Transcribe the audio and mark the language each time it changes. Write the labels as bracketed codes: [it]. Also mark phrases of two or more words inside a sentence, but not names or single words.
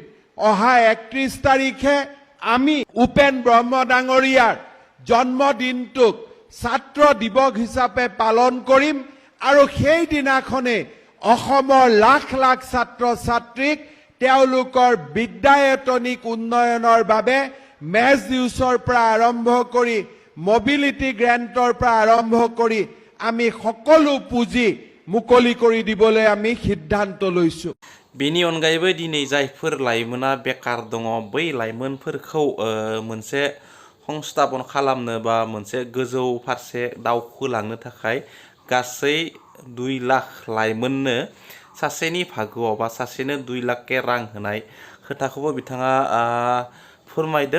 [as] অহা 31 তাৰিখে আমি উপেন ব্ৰহ্ম ডাঙৰীয়াৰ জন্মদিনটোক ছাত্ৰ দিৱস হিচাপে পালন কৰিম আৰু সেই দিনাখনে অসমৰ লাখ লাখ ছাত্ৰ ছাত্ৰীক তেওঁলোকৰ বিদ্যায়তনিক উন্নয়নৰ বাবে [en] mess dues [as] পৰা আৰম্ভ কৰি [en] mobility grant [as] পৰা আৰম্ভ কৰি আমি সকলো পুঁজি মুকলি কৰি দিবলৈ আমি সিদ্ধান্ত লৈছো। [brx] बेनि अनगायैबो दिनै जायफोर लाइमोना बेकार दङ बै लाइमोनफोरखौ मोनसे संस्थापन खालामनो बा मोनसे गोजौ फारसे दावखोलांनो थाखाय गासै 2 लाख लाइमोननो सासेनि भागोआव बा सासेनो 2 लाख के रां होनाय खोथाखौबो बिथाङा फोरमायदों।